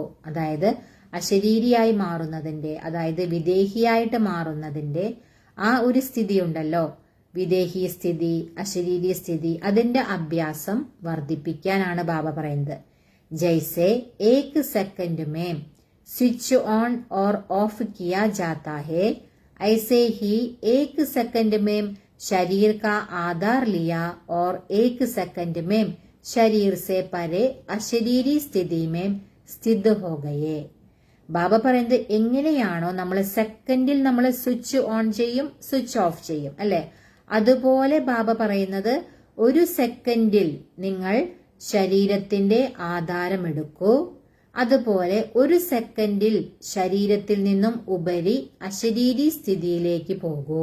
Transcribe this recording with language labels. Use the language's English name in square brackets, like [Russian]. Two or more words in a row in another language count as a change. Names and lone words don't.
[Malayalam] അതായത് അശരീരിയായി മാറുന്നതിന്റെ, അതായത് വിദേഹിയായിട്ട് മാറുന്നതിന്റെ ആ ഒരു സ്ഥിതി ഉണ്ടല്ലോ, വിദേഹി സ്ഥിതി, അശരീരി സ്ഥിതി, അതിന്റെ അഭ്യാസം വർദ്ധിപ്പിക്കാനാണ് ബാബ പറയുന്നത്. [Hindi] जैसे एक सेकंड में [English] switch on [Hindi] और ऑफ किया जाता है, ऐसे ही एक सेकंड में शरीर का आधार लिया और एक सेकंड में शरीर से परे अशरीरी स्थिति में स्थित हो गए. [Malayalam] ബാബ പറയുന്നത്, എങ്ങനെയാണോ നമ്മൾ സെക്കൻഡിൽ നമ്മൾ [English] switch on [Malayalam] ചെയ്യും, [English] switch off [Malayalam] ചെയ്യും, അല്ലെ? അതുപോലെ ബാബ പറയുന്നത്, ഒരു സെക്കൻഡിൽ നിങ്ങൾ ശരീരത്തിന്റെ ആധാരം എടുക്കൂ, അതുപോലെ ഒരു സെക്കൻഡിൽ ശരീരത്തിൽ നിന്നും ഉപരി അശരീരി സ്ഥിതിയിലേക്ക് പോകൂ.